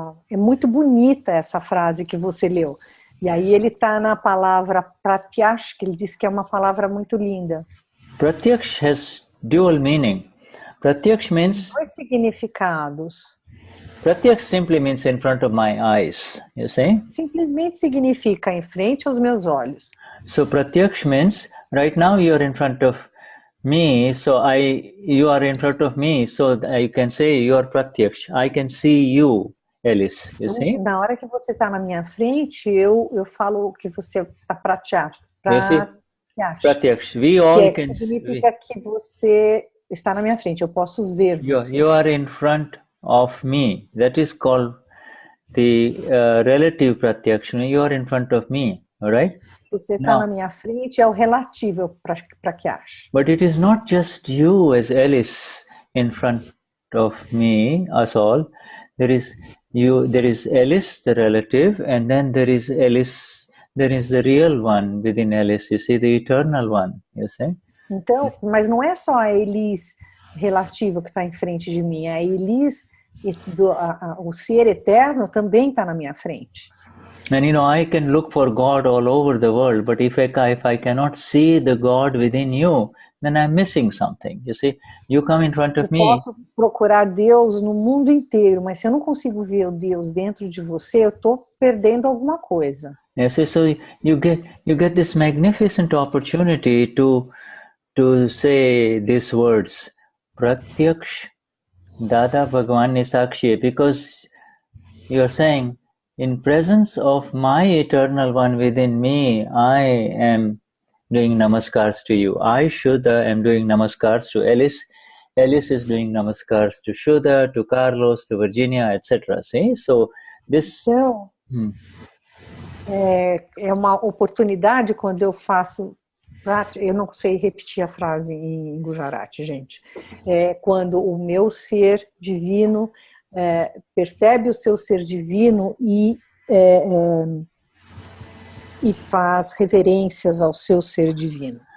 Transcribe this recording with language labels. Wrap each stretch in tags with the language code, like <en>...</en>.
<pt>É muito bonita essa frase que você leu. E aí ele está na palavra pratyaksh, que ele diz que é uma palavra muito linda.</pt> <en>Pratyaksh has dual meaning. Pratyaksh means...</en> <pt>Dois significados.</pt> <en>Pratyaksh simply means in front of my eyes, you see?</en> <pt>Simplesmente significa em frente aos meus olhos.</pt> <en>So pratyaksh means right now you are in front of me, you are in front of me, so I can say you are pratyaksh. I can see you, Alice, you see?</en> <pt>Na hora que você está na minha frente, eu falo que você está pratyaksh.</pt> <en>Pratyaksh. We all can</en> <pt>significa que você está na minha frente, eu posso ver você.</pt> <en>You are in front of me. That is called the relative pratyaksh. You are in front of me, all right?</en> <pt>Você está na minha frente é o relativo pratyaksh.</pt> <en>But it is not just you as Alice in front of me, us all. There is Alice, the relative, and then there is Alice. There is the real one within Alice. You see, the eternal one. You see.</en> <pt>Então, mas não é só a Elis relativa que está em frente de mim, a Elis, o ser eterno também está na minha frente.</pt> <en>And I can look for God all over the world, but if I cannot see the God within you, then I'm missing something. You see, you come in front of me.</en> <pt>Eu posso procurar Deus no mundo inteiro, mas se eu não consigo ver o Deus dentro de você, eu estou perdendo alguma coisa.</pt> <en>Yes, so you get this magnificent opportunity to say these words, Pratyaksh Dada Bhagavan Nisakshi, because you are saying, in presence of my eternal one within me, I am doing namaskars to you. I, Shuddha, am doing namaskars to Alice. Alice is doing namaskars to Shuddha, to Carlos, to Virginia, etc. See? So this...</en> <pt>Então, é uma oportunidade quando eu faço... Eu não sei repetir a frase em Gujarati, gente. É quando o meu ser divino percebe o seu ser divino e faz reverências ao seu ser divino.</pt>